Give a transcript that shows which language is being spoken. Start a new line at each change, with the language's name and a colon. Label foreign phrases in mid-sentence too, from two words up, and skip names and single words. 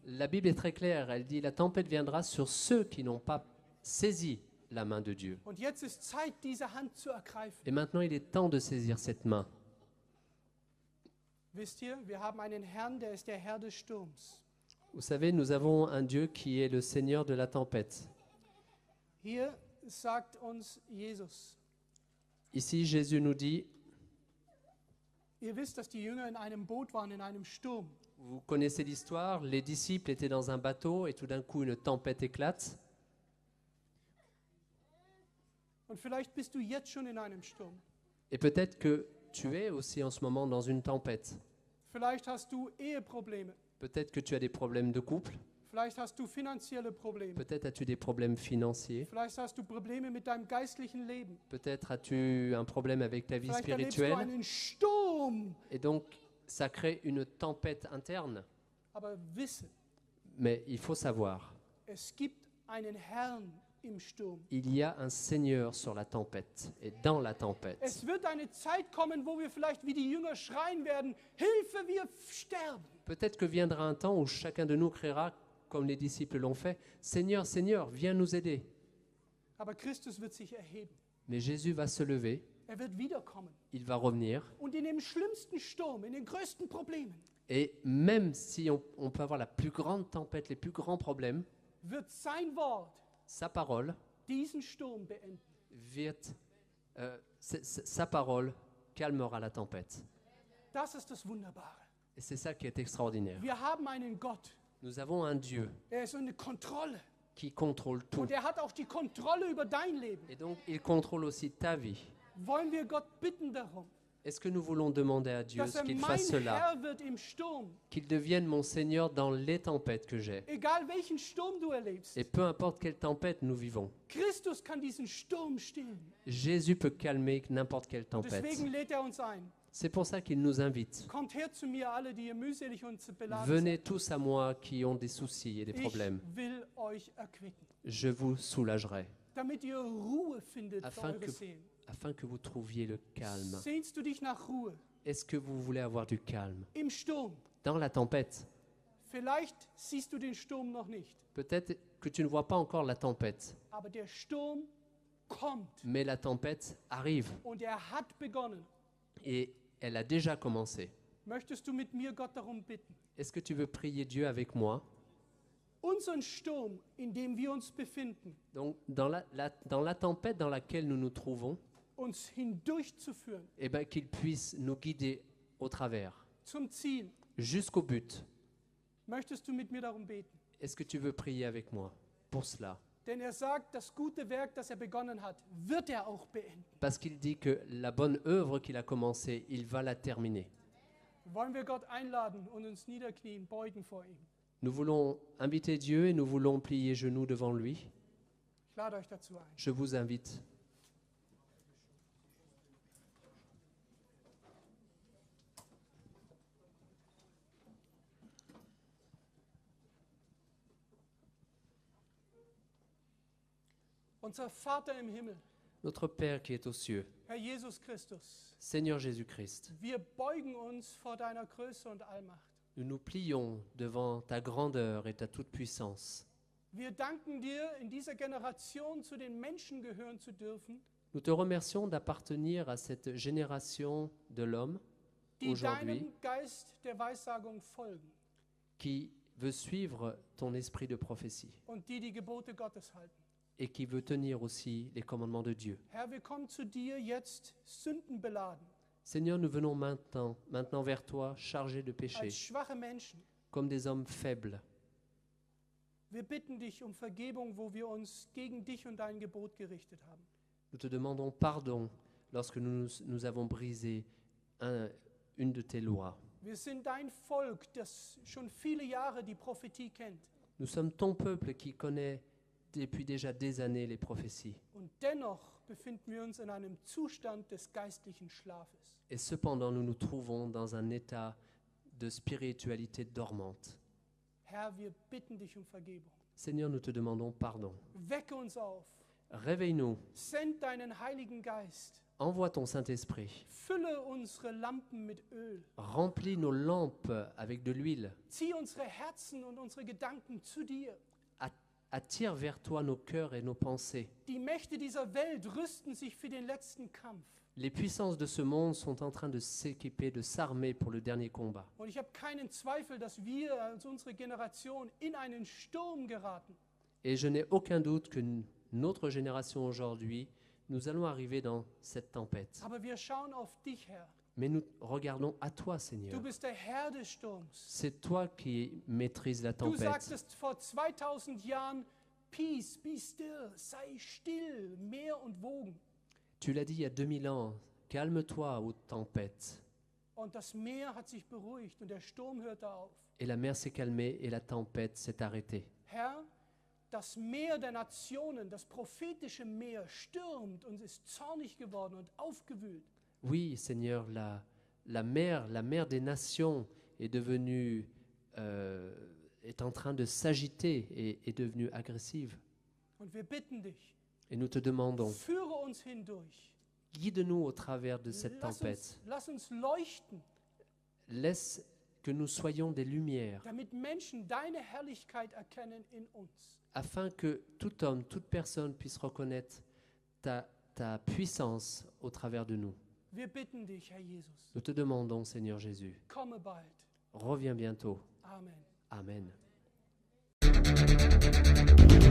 French: La Bible est très claire, elle dit la tempête viendra sur ceux qui n'ont pas saisi la main de Dieu.
German: Und jetzt ist Zeit, diese Hand zu ergreifen.
French: Et maintenant il est temps de saisir cette main.
German: Wisst ihr, wir haben einen Herrn, der ist der Herr des Sturms.
French: Vous savez, nous avons un Dieu qui est le Seigneur de la tempête.
German: Hier sagt uns Jesus,
French: Ici, Jésus nous dit,
German: ihr wisst, dass die Jünger in einem Boot waren, in einem Sturm.
French: vous connaissez l'histoire, les disciples étaient dans un bateau et tout d'un coup une tempête éclate.
German: Und vielleicht bist du jetzt schon in einem Sturm.
French: Et peut-être que tu es aussi en ce moment dans une tempête.
German: Vielleicht hast du Eheprobleme.
French: Peut-être que tu as des problèmes de couple.
German: Vielleicht hast du finanzielle Probleme.
French: Peut-être as-tu des problèmes financiers.
German: Vielleicht hast du Probleme mit deinem geistlichen Leben.
French: Peut-être as-tu un problème avec ta vie
German: Vielleicht erlebst du
French: spirituelle.
German: einen Sturm.
French: Et donc, ça crée une tempête interne.
German: Aber wisse,
French: Mais il faut savoir,
German: es gibt einen Herrn im Sturm.
French: il y a un Seigneur sur la tempête et dans la tempête.
German: Es wird eine Zeit kommen, wo wir vielleicht wie die Jünger schreien werden, Hilfe, wir sterben.
French: Peut-être que viendra un temps où chacun de nous criera, comme les disciples l'ont fait, Seigneur, Seigneur, viens nous aider.
German: Aber Christus wird sich erheben.
French: Mais Jésus va se lever,
German: Er wird wiederkommen.
French: il va revenir.
German: Und in dem schlimmsten Sturm, in den größten Problemen,
French: Et même si on peut avoir la plus grande tempête, les plus grands problèmes,
German: wird sein Wort
French: sa parole
German: diesen Sturm beenden.
French: sa parole calmera la tempête.
German: Das ist das Wunderbare.
French: Et c'est ça qui est extraordinaire.
German: Wir haben einen Gott,
French: Nous avons un Dieu
German: er ist eine Kontrolle.
French: qui contrôle tout.
German: Und er hat auch die Kontrolle über dein Leben.
French: Et donc, il contrôle aussi ta vie.
German: Wollen wir Gott bitten darum,
French: Est-ce que nous voulons demander à Dieu
German: dass er
French: qu'il
German: mein
French: fasse cela,
German: Herr wird im Sturm,
French: qu'il devienne mon Seigneur dans les tempêtes que j'ai?
German: egal welchen Sturm du erlebst.
French: Et peu importe quelle tempête nous vivons,
German: Christus kann diesen Sturm stillen.
French: Jésus peut calmer n'importe quelle tempête.
German: Deswegen lädt er uns ein.
French: C'est pour ça qu'il nous invite.
German: Kommt her zu mir, alle, die ihr mühselig und beladen
French: Venez
German: seid.
French: tous à moi qui ont des soucis et des
German: Ich
French: problèmes.
German: will euch erquicken,
French: Je vous soulagerai,
German: damit ihr Ruhe findet für
French: afin
German: eure
French: que,
German: Seelen.
French: afin que vous trouviez le calme.
German: Sehnst du dich nach Ruhe
French: Est-ce que vous voulez avoir du calme
German: im Sturm?
French: dans la tempête?
German: Vielleicht siehst du den Sturm noch nicht,
French: Peut-être que tu ne vois pas encore la tempête,
German: aber der Sturm kommt
French: mais la tempête arrive
German: und er hat begonnen.
French: et elle a déjà commencé.
German: Möchtest du mit mir Gott darum bitten,
French: Est-ce que tu veux prier Dieu avec moi?
German: unseren Sturm, in dem wir uns befinden,
French: Donc, dans la tempête dans laquelle nous nous trouvons,
German: uns hindurchzuführen
French: eh ben, qu'il puisse nous guider au travers,
German: zum Ziel?
French: jusqu'au but.
German: Möchtest du mit mir darum beten?
French: Est-ce que tu veux prier avec moi pour cela?
German: Denn er sagt, das gute Werk, das er begonnen hat, wird er auch beenden.
French: Parce qu'il dit que la bonne œuvre qu'il a commencée, il va la terminer.
German: Wollen wir Gott einladen und uns niederknien, beugen vor ihm?
French: Nous voulons inviter Dieu et nous voulons plier genoux devant lui.
German: Ich lade euch dazu ein.
French: Je vous invite.
German: Unser Vater im Himmel,
French: Notre Père qui est aux cieux,
German: Herr Jesus Christus,
French: Seigneur Jésus-Christ,
German: wir beugen uns vor deiner Größe und Allmacht.
French: nous nous plions devant ta grandeur et ta toute-puissance.
German: Wir danken dir, in dieser Generation zu den Menschen gehören zu dürfen,
French: Nous te remercions d'appartenir à cette génération de l'homme
German: die
French: aujourd'hui
German: deinem Geist der Weissagung folgen
French: qui veut suivre ton esprit de prophétie
German: und die die Gebote Gottes halten.
French: et qui veut tenir aussi les commandements de Dieu.
German: Herr, wir kommen zu dir jetzt sündenbeladen,
French: Seigneur, nous venons maintenant vers toi chargés de péché,
German: als schwache Menschen.
French: comme des hommes faibles.
German: Wir bitten dich um Vergebung, wo wir uns gegen dich und dein Gebot gerichtet haben.
French: Nous te demandons pardon lorsque nous avons brisé une de tes lois.
German: Wir sind dein Volk, das schon viele Jahre die Prophetie kennt.
French: Nous sommes ton peuple qui connaît depuis déjà des années les prophéties.
German: Und dennoch befinden wir uns in einem Zustand des geistlichen Schlafes.
French: Et cependant, nous nous trouvons dans un état de spiritualité dormante.
German: Herr, wir bitten dich um Vergebung.
French: Seigneur, nous te demandons pardon.
German: Wecke uns auf.
French: Réveille-nous,
German: Send deinen Heiligen Geist.
French: envoie ton Saint-Esprit,
German: Fülle unsere Lampen mit Öl.
French: remplis nos lampes avec de l'huile,
German: Zieh unsere Herzen und unsere Gedanken zu dir.
French: attire vers toi nos cœurs et nos pensées.
German: Die Mächte dieser Welt rüsten sich für den letzten Kampf.
French: Les puissances de ce monde sont en train de s'équiper, de s'armer pour le dernier combat.
German: Und ich habe keinen Zweifel, dass wir als unsere Generation in einen Sturm geraten.
French: Et je n'ai aucun doute que notre génération aujourd'hui, nous allons arriver dans cette tempête.
German: Aber wir schauen auf dich, Herr.
French: Mais nous regardons à toi,
German: Du
French: Seigneur.
German: bist der Herr des Sturms.
French: C'est toi qui maîtrises la
German: Du
French: tempête.
German: sagtest vor 2000 Jahren,
English: Peace, be still,
German: sei still, Meer und Wogen.
French: Tu l'as dit il y a 2000 ans, calme-toi aux tempêtes.
German: Und das Meer hat sich beruhigt und der Sturm hörte auf.
French: Et la mer s'est calmée et la tempête s'est arrêtée.
German: Herr, das Meer der Nationen, das prophetische Meer stürmt und ist zornig geworden und aufgewühlt.
French: Oui, Seigneur, la mer des nations est devenue est en train de s'agiter et est devenue agressive.
German: Und wir bitten dich,
French: Et nous te demandons,
German: führe uns hindurch.
French: guide-nous au travers de cette tempête.
German: Lass uns leuchten,
French: Laisse que nous soyons des lumières,
German: damit Menschen deine Herrlichkeit erkennen in uns.
French: afin que tout homme, toute personne puisse reconnaître ta puissance au travers de nous.
German: Wir bitten dich, Herr Jesus,
French: Nous te demandons, Seigneur Jésus,
German: komme bald.
French: reviens bientôt.
German: Amen.
French: Amen.